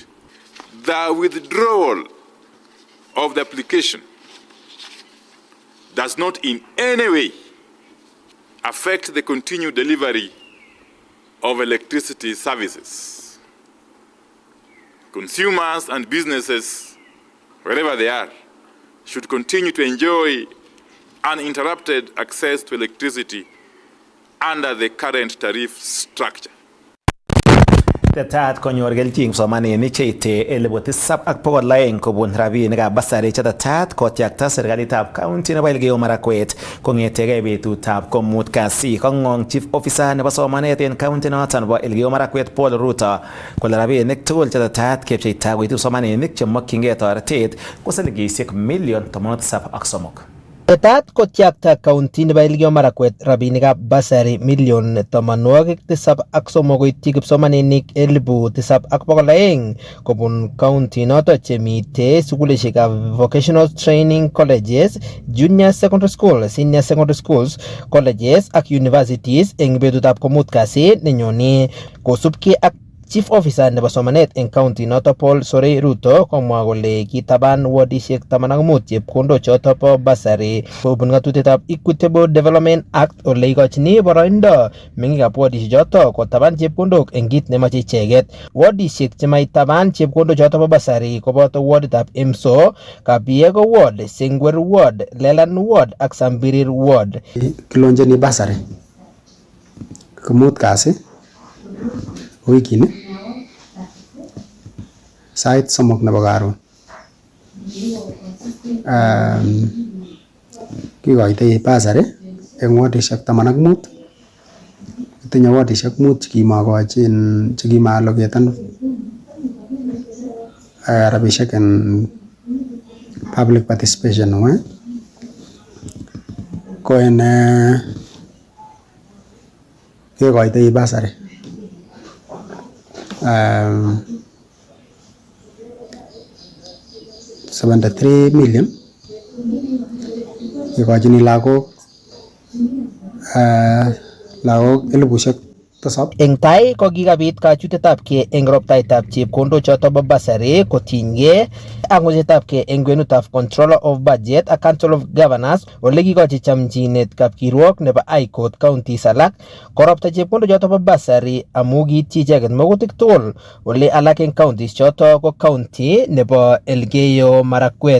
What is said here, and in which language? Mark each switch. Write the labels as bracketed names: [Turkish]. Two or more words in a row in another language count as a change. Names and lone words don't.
[English] The withdrawal of the application does not in any way affect the continued delivery of electricity services. Consumers and businesses, wherever they are, should continue to enjoy uninterrupted access to electricity under the current tariff structure. [Kalenjin] Tetat konyor kelchin kipsomaninik cheite 7,200 kobun rabinikab basari chetetat kotyakta serikalitab county nebo Elgeyo Marakwet kong'etegei betutab komut kasi. Kong'ong [English] chief officer [Kalenjin] nebo somanet en county noton nebo Elgeyo Marakwet Paul Ruto kole rabinik tugul chetetat kepcheita koitu kipsomaninik chemokyingei toretet ko silingisiek million 73. Tetat kotyakta county nebo Elgeyo Marakwet rabinikab basari million 73 koityi kipsomaninik 7,200 kobun county noto chemite sukulishekab [English] vocational training colleges, junior secondary school, senior secondary schools, colleges [Kalenjin] ak universities eng betutab komut kasi nenyoni. Kosubkei ak [English] Chief Officer [Kalenjin] nebo somanet en county noto Paul Sore Ruto komwa kole kitaban wardishek 15 chepkondok choto bo basari kobun ng'atutietab Equitable Development Act ole ikochini boroindo meng'ikab wardishek choto kotaban chepkondok en kit nemoche icheget. Wardishek chemaitaban chepkondok choto bo basari koboto warditab Emso, Kabiego Ward, Sengwer Ward, Lelan Ward ak Sambirir Ward. Kilonjeni basari komut kasi wikini sait somok nebo karon kikoitoi basari eng wardishek 15. Kitinye wardishek 5 chekimakochin chekimaallocaten rabishek en [English] public participation [Kalenjin] ko en kikoitoi basari 73 million kikochini lagok 7,000. Eng tai ko kikabit kachutetabkei eng roptaitab chepkondok choto bo basari kotinygei ak ng'usetabkei eng kwenutab Controller of Budget ak Council of Governors ole kikochi chamchinet kapkirwok nebo High Court counties alak koropta chepkondok choto bo basari amu kiityi icheket makutik tugul ole alak eng counties choto ko county nebo Elgeyo Marakwet.